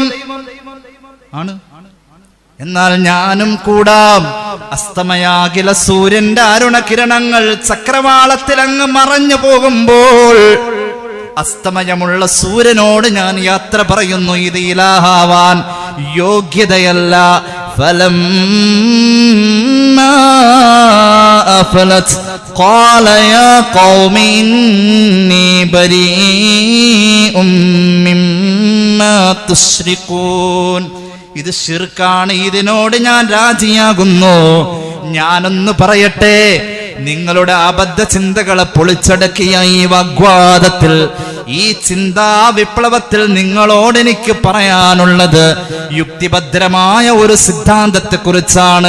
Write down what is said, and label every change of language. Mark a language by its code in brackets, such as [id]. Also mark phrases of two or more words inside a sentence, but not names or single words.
[ml] ആണ്, എന്നാൽ ഞാനും കൂടാം. അസ്തമയാകില സൂര്യന്റെ അരുണകിരണങ്ങൾ ചക്രവാളത്തിൽ അങ്ങ് മറഞ്ഞു പോകുമ്പോൾ അസ്തമയമുള്ള സൂര്യനോട് ഞാൻ യാത്ര പറയുന്നു. ഇത് ഇലാഹാവാൻ യോഗ്യതയല്ല. [ar] ഫലം قال يا قوم إني بريء مما تشركون. [ml] ഇത് ശിർക്കാണ്, ഇതിനോട് ഞാൻ രാജിയാകുന്നു. ഞാനൊന്ന് പറയട്ടെ, നിങ്ങളുടെ അബദ്ധ ചിന്തകളെ പൊളിച്ചടക്കിയ ഈ വാഗ്വാദത്തിൽ, ഈ ചിന്താ വിപ്ലവത്തിൽ നിങ്ങളോട് എനിക്ക് പറയാനുള്ളത് യുക്തിഭദ്രമായ ഒരു സിദ്ധാന്തത്തെ കുറിച്ചാണ്.